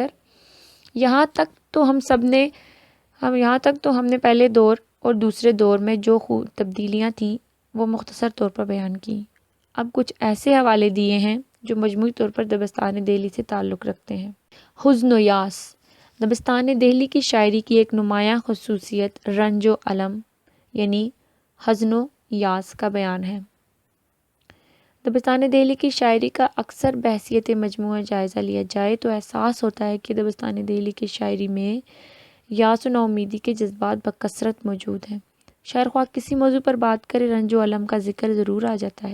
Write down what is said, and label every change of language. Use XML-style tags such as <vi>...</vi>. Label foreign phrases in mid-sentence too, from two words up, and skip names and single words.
<ur>یہاں تک تو ہم نے پہلے دور اور دوسرے دور میں جو تبدیلیاں تھیں وہ مختصر طور پر بیان کی۔ اب کچھ ایسے حوالے دیے ہیں جو مجموعی طور پر دبستان دہلی سے تعلق رکھتے ہیں۔ حزن و یاس، دبستان دہلی کی شاعری کی ایک نمایاں خصوصیت رنج و الم یعنی حزن و یاس کا بیان ہے۔ دبستان دہلی کی شاعری کا اکثر بحیثیت مجموعہ جائزہ لیا جائے تو احساس ہوتا ہے کہ دبستان دہلی کی شاعری میں یاس و ناامیدی کے جذبات بکثرت موجود ہیں۔ شاعر خواہ کسی موضوع پر بات کرے، رنج و الم کا ذکر ضرور آ جاتا ہے۔</ur>